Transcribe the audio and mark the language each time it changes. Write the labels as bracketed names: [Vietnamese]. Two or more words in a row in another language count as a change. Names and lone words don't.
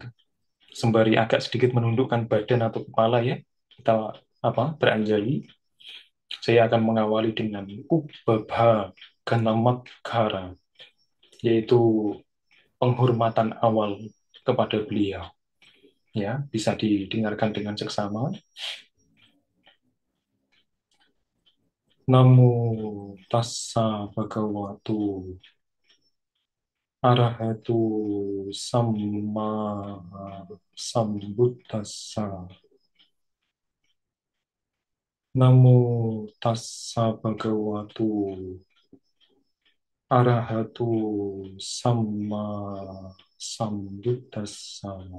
[Indonesian] Sembari agak sedikit menundukkan badan atau kepala ya, kita beranjali. Saya akan mengawali dengan [Pali] Ubbabha Ganamakkara, [Indonesian] yaitu penghormatan awal kepada beliau. Ya, bisa didengarkan dengan seksama. [Pali] Namo tassa bhagavato arahatu samma sambuddhassa. Namo tassa bhagavato arahatu samma sambuddhassa.